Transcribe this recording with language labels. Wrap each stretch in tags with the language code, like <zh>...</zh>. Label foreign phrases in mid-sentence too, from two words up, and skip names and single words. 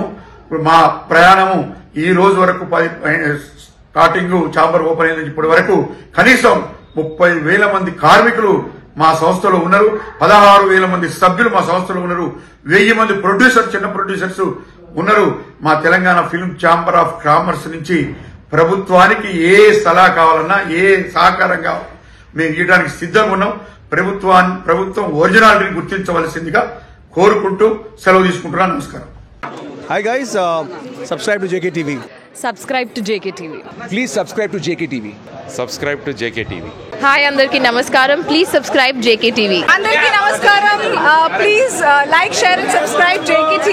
<te>ఇప్పుడు మా ప్రయాణము ఈ రోజు వరకు</te> <en>starting chamber open</en> <te>అయిన ఇప్పటి వరకు కనీసం 30,000 మంది కార్మికులు మా సంస్థలో ఉన్నారు, 16,000 మంది సభ్యులు మా సంస్థలో ఉన్నారు, 1000 మంది ప్రొడ్యూసర్స్, చిన్న ప్రొడ్యూసర్స్ ఉన్నారు. మా తెలంగాణ ఫిల్మ్ ఛాంబర్ ఆఫ్ కామర్స్ నుంచి ప్రభుత్వానికి ఏ సలహా కావాలన్నా, ఏ సహకారం కావాలన్నా మేము ఇవ్వడానికి సిద్ధంగా ఉన్నాం. ప్రభుత్వం ఒరిజినాలిటీని గుర్తించవలసిందిగా కోరుకుంటూ సెలవు తీసుకుంటున్నాను. నమస్కారం.</te> <en>Hi guys, subscribe to JKTV. Subscribe to JKTV. Please subscribe to JKTV. Subscribe to JKTV.</en> <te>Hi, అందరికీ నమస్కారం.</te> <en>Please subscribe JKTV.</en> <te>అందరికీ నమస్కారం.</te> <en>Please like, share and subscribe JKTV.</en>